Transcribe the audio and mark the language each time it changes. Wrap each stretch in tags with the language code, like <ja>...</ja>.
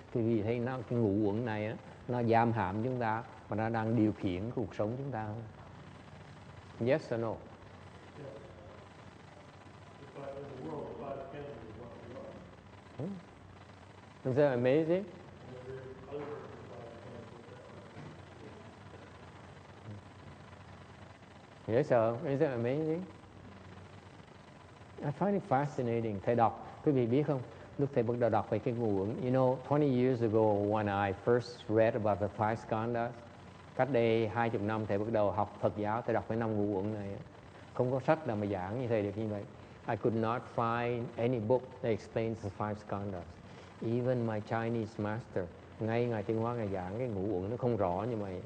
<vi>Vì thấy cái ngũ uẩn này á, nó giam hãm chúng ta và nó đang điều khiển cuộc sống chúng ta.</vi> <en>Yes or no? Yes. If in the world, the five skandhas is what we are. Isn't that amazing? And there is other five skandhas that Yes sir, isn't that amazing? I find it fascinating.</en> <vi>Thầy đọc, quý vị biết không? Lúc thầy bắt đầu đọc về cái ngũ uẩn,</vi> <en>you know, 20 years ago when I first read about the five skandhas,</en> <vi>cách đây 20 năm thầy bắt đầu học Phật giáo, thầy đọc cái 5 ngũ uẩn này. Không có sách nào mà giảng như thầy được như vậy.</vi> <en>I could not find any book that explains the five skandhas. Even my Chinese master,</en> <vi>ngay Ngài Tiên Hóa Ngài giảng cái ngũ uẩn nó không rõ như vậy.</vi>